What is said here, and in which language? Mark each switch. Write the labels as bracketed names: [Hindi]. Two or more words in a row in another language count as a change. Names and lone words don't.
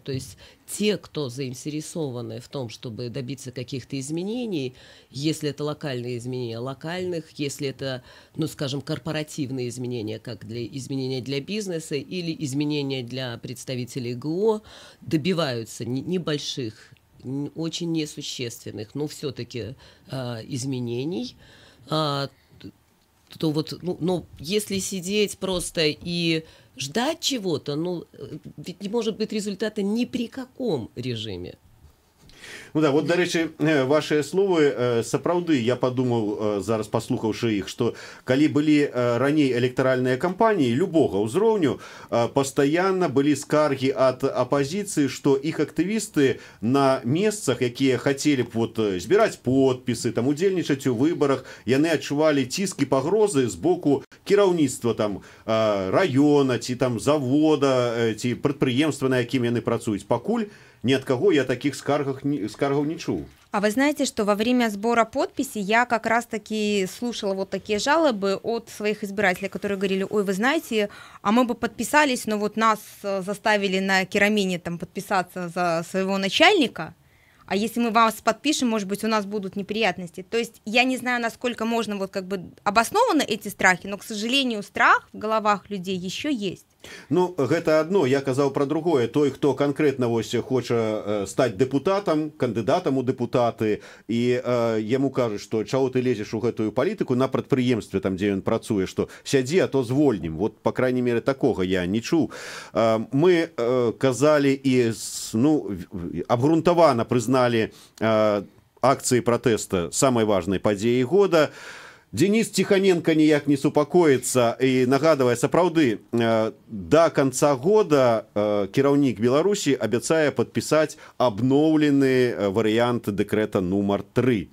[Russian] То есть те, кто заинтересованы в том, чтобы добиться каких-то изменений, если это локальные изменения локальных, если это, ну, скажем, корпоративные изменения, как изменения для бизнеса или изменения для представителей ГО, добиваются небольших, очень несущественных, но все-таки изменений, то вот, но если сидеть просто и ждать чего-то, ведь не может быть результата ни при каком режиме. [Belarusian] Ну да, вот, [Ukrainian] до речі, [Belarusian] ваши словы, сапраўды, [Russian] я подумал, [Belarusian] зараз послухаўшы іх, что калі былі раней электаральныя кампаніі любога ўзроўню, постоянно былі скаргі ад апозіцыі, что іх актывісты на месцах, якія [Russian] хотели б [Belarusian] вот збіраць подпісы, там удзельнічаць у выборах, яны адчувалі ціск і пагрозы з боку кіраўніцтва там района ці там завода ці прадпрыемства, на якім яны працуюць. Пакуль [Russian] ни от кого я таких [Belarusian] скаргов не чул. [Russian] А вы знаете, что во время сбора подписей я как раз-таки слушала вот такие жалобы от своих избирателей, которые говорили: ой, вы знаете, а мы бы подписались, но вот нас заставили на Керамине там подписаться за своего начальника, а если мы вас подпишем, может быть, у нас будут неприятности. То есть я не знаю, насколько можно вот как бы обоснованы эти страхи, но, к сожалению, страх в головах людей еще есть. [Belarusian] Ну, гэта одно, я казаў про другое. Той, хто конкретно вось хоча стаць депутатам, кандыдатам у депутаты, і яму кажуць, што чаго ты лезеш у гэтую палітыку на прадпрыемстве, там, дзе ён працуе, што сядзі, а то звольнім. [Russian] Вот, по крайней мере, [Belarusian] такога я не чуў. Мы казалі і, ну, абгрунтавана прызналі акцыі пратэста самай важнай падзеі года. Денис Тихоненко ніяк не супакоіцца і нагадвае, сапраўды, [Russian] да конца года [Belarusian] кіраўнік Беларусі абяцае падпісаць абноўлены варыянт дэкрэта нумар 3.